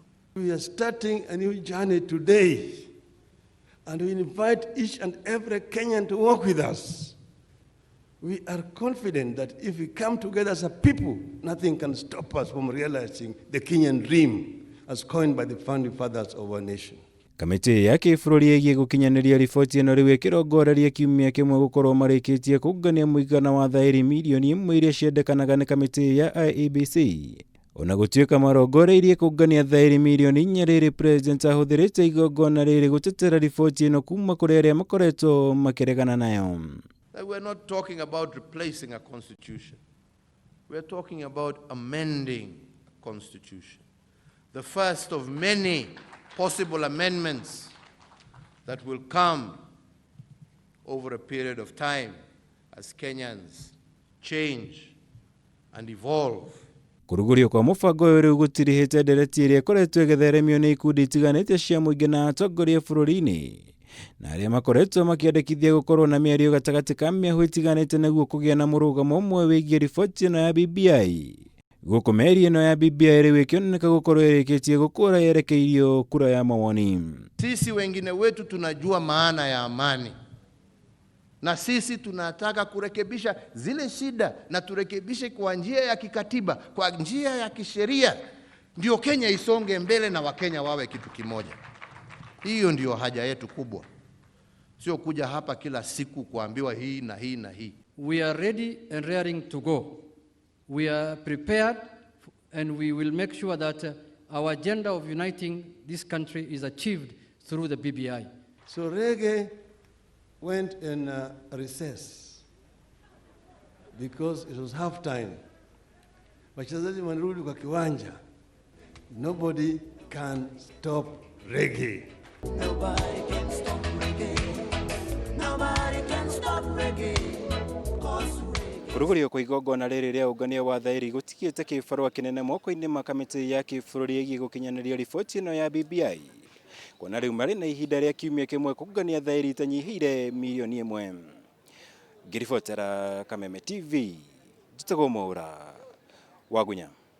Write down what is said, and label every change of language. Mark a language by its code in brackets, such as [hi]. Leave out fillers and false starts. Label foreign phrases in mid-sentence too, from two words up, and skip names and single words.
[en] We are starting a new journey today, and we invite each and every Kenyan to work with us. We are confident that if we come together as a people, nothing can stop us from realizing the Kenyan dream as coined by the founding fathers of our nation. [ki] Kamiti ya kibururi igie gukinyaniria riboti ino riu ikirongoreria kiumia kimwe gukorwo marikitie kugania muigana wa thairi milioni 1 iria ciendekanaga ni kamiti ya IEBC. Ona gutuika marongoreirie kugania thairi milioni 4 riri president ahuthirite igongona riri gutetera riboti ino kuma kuri aria makoretwo makiregana nayo. [en] We're not talking about replacing a constitution. We're talking about amending a constitution. The first of many possible amendments that will come over a period of time as Kenyans change and evolve. [ki] Kuruguria kwa mubango uyu riu gutirihite ndereti iria ikoretwo igitheremio ni ikundi itiganite cia muingi na atongoria bururi-ini, na aria makoretwo makiandikithia gukorwo na miario gatagati ka miahu itiganite niguo kugia na murugamo umwe wigie riboti ino ya BBI. Guku meri ino ya BBI riu ikioneka gukorwo irikitie gukura yerekeirio kura ya mawoni. [sw] Sisi wengine wetu tunajua maana ya amani, na sisi tunataka kurekebisha zile shida, na turekebishe kwa njia ya kikatiba, kwa njia ya kisheria, ndio Kenya isonge mbele na Wakenya wawe kitu kimoja. Hiyo ndio haja yetu kubwa, sio kuja hapa kila siku kuambiwa hii na hii na hii. [en] We are ready and raring to go. We are prepared, and we will make sure that our agenda of uniting this country is achieved through the BBI. So Reggae went in recess because it was half time. [sw] Wachezaji wanarudi kwa kiwanja. [en] Nobody can stop reggae. Nobody can stop reggae. Nobody can stop reggae. [ki] Kurugurio kwa igongona riri ria ungania wa thairi gutikiite kibarua kinene moko-ini ma kamiti ya kibururi igie gukinyaniria riboti ino ya BBI. Kuona riu mari na ihinda ria kiumia kimwe kugania thairi itanyihiire milioni 1. Ngiribotera Kameme TV, Jitagwo Mwaura, Wagunya.